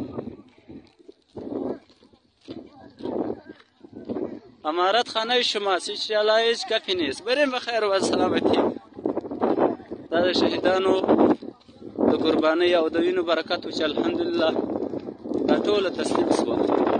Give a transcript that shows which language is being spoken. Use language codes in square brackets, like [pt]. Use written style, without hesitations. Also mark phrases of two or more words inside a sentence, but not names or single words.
[fa] امارت خانه شماست انشاءالله هیچ گپی نیست برین بخیر و سلامتی [ps] دا د شهیدانو د قربانۍ او د وینو برکت و چې الحمدلله دا ټوله تسلیم شوه